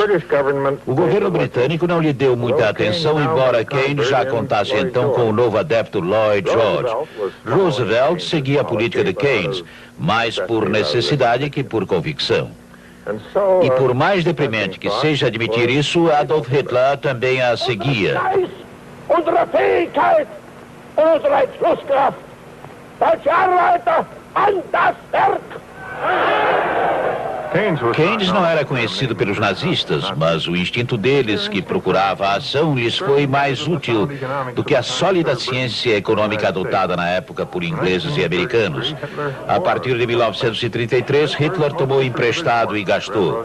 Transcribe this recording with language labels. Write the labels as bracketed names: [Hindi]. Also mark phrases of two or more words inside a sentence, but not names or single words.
[Portuguese] O governo britânico não lhe deu muita atenção, embora Keynes já contasse então com o novo adepto Lloyd George. Roosevelt seguia a política de Keynes, mais por necessidade que por convicção. E por mais deprimente que seja admitir isso, Adolf Hitler também a seguia. [German] Unsere Fähigkeit, unsere Entschlusskraft, deutsche Arbeiter an das Werk! [Portuguese] Keynes não era conhecido pelos nazistas, mas o instinto deles, que procurava a ação, lhes foi mais útil do que a sólida ciência econômica adotada na época por ingleses e americanos. A partir de 1933, Hitler tomou emprestado e gastou.